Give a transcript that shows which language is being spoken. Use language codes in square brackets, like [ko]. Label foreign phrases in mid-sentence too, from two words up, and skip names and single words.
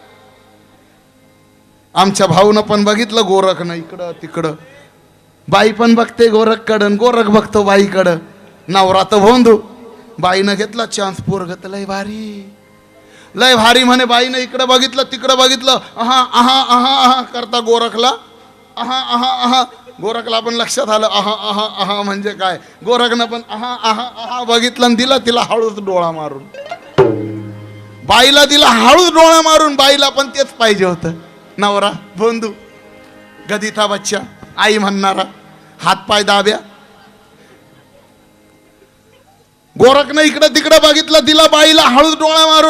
[mr] आमच्या भाऊनं पण बघितलं गोरखनं इकडं तिकडं. बाई पण बघते गोरखकडं, गोरख बघतो बाईकडं. नवरा तर भोंदू. बाईनं घेतला चान्स, पोरग तर लय भारी, लय भारी म्हणे. बाईनं इकडं बघितलं तिकडं बघितलं, आहा आहा आहा आहा करता गोरखला आहा आहा आहा. गोरखला पण लक्षात आलं आहा आहा आहा म्हणजे काय. गोरखनं पण आहा आहा आहा बघितलं आणि दिला तिला हळूच डोळा मारून. बाईला दिला हळूच डोळा मारून. बाईला पण तेच पाहिजे होतं. नवरा भोंदू, गदिता बच्चा, आई म्हणणारा, हातपाय दाब्या. गोरखनं इकडं तिकडं बघितलं, दिला बाईला हळूच डोळा मारून.